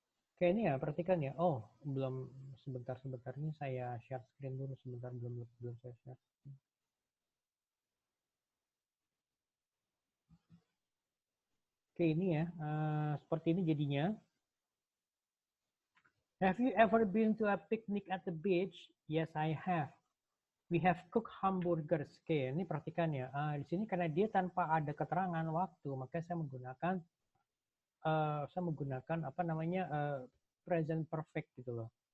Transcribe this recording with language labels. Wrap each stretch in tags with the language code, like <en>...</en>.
<id>Oke, ini ya, perhatikan ya. Oh, belum sebentar ini saya share screen dulu sebentar, belum saya share. Oke, ini ya, seperti ini jadinya.</id> <en>Have you ever been to a picnic at the beach? Yes, I have. We have cooked hamburgers.</en> <id>Oke, ini perhatikan ya. Di sini karena dia tanpa ada keterangan waktu, maka saya menggunakan apa namanya present perfect gitu loh.</id>